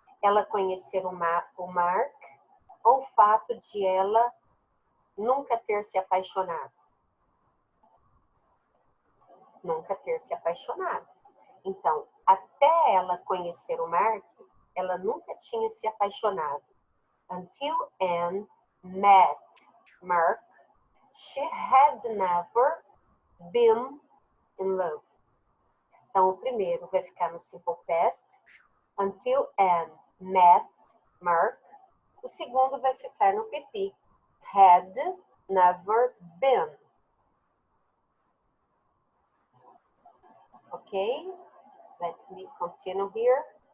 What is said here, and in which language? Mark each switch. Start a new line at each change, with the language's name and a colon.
Portuguese: Ela conhecer o Mark ou o fato de ela nunca ter se apaixonado? Nunca ter se apaixonado. Então, até ela conhecer o Mark, ela nunca tinha se apaixonado.
English: Until Anne met Mark, she had never been in love.
Portuguese: Então, o primeiro vai ficar no simple past.
English: Until Anne met Mark.
Portuguese: O segundo vai ficar no PP.
English: Had never been. Ok? Let me continue here.